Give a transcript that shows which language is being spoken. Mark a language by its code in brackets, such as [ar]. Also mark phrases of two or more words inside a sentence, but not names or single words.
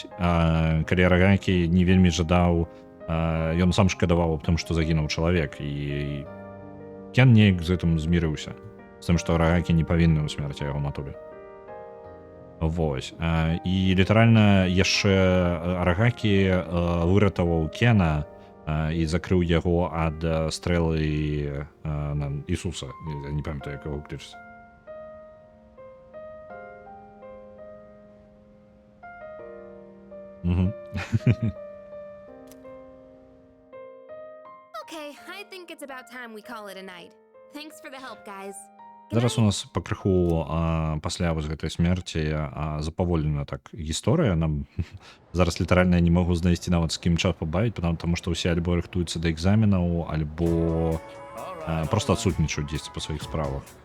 [be] Калі Арагакі не вельмі жадаў, ён сам шкадаваў аб тым, што загінуў чалавек, і Кен неяк з гэтым змірыўся, з тым, што Арагакі не павінны ў смерці яго матулі. Вось. І літаральна яшчэ Арагакі выратаваў Кена і закрыў яго ад стрэлы Ісуса. Я не памятаю, як яго клічыць. [en] Okay, I think it's about time we call it a night. Thanks for the help, guys. [be] Зараз у нас пакрыху пасля вось гэтай смерці запаволена так гісторыя. Нам зараз літаральна не могу знайсці нават з кім час пабавіць, потому што ўсе альбо рыхтуюцца да экзаменаў, альбо проста адсутнічаюць дзесьці па сваіх справах.